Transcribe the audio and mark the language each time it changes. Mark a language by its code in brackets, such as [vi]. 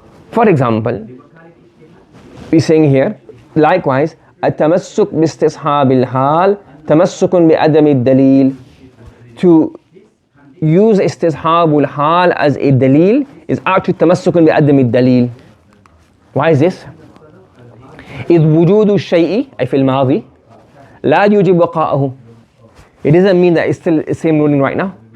[en] For example, we're saying here, likewise, [ar] التمسك باستصحاب الحال تمسك بعدم الدليل. [en] To use istishabul hal as a dalil is actually tamassukun [ar] بعدم الدليل. [en] Why is this? [ar] إذ وجود الشيء أي في الماضي لا يوجب بقاءه. [en] It doesn't mean that it's still the same ruling right now.